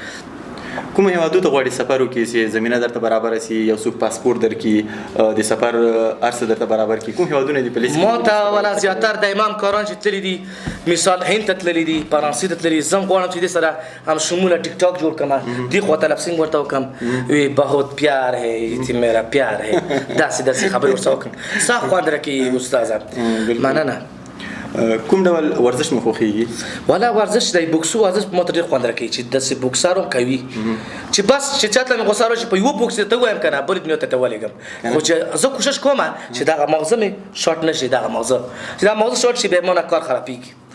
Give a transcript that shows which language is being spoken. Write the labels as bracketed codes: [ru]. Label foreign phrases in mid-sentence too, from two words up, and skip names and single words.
[ps] کوم هېوادو ته غواړې سفر وکړې چې زمینه درته برابره سي یو څوک پاسپورټ درکړي د سفر هر څه درته برابر کړي کوم هېوادونه دي په لیست کې؟ ما ته ولا زیاتر د امام کاران چې تللي دي مثال هند ته تللي دي فرانسې ته تللي دي زه هم غواړم چې دې سره هم شموله ټیک ټاک جوړ کړم دې خوا ته لپسینګ ورته وکړم [ur] وی بہت پیار ہے تی میرا پیار ہے [ps] داسې خبرې ورسره وکړم ښه خوند راکوي استاده مننه. کوم ډول ورزش مو خوښیږي؟ والا ورزش دی بوکسو ورزش ما ته ډېر خوند راکوي چې داسې بوکسر هم کوي چې بس چې چاته مې غوسه راشي په یوه بوکس ته ووایم که نه بلې دنیا ته ولېږم خو چې زه کوشش کوم چې دغه مغزه مې شاټ نه شي دغه مغزه چې دا مغزه شاټ شي بیا ما نه کار خرابېږي.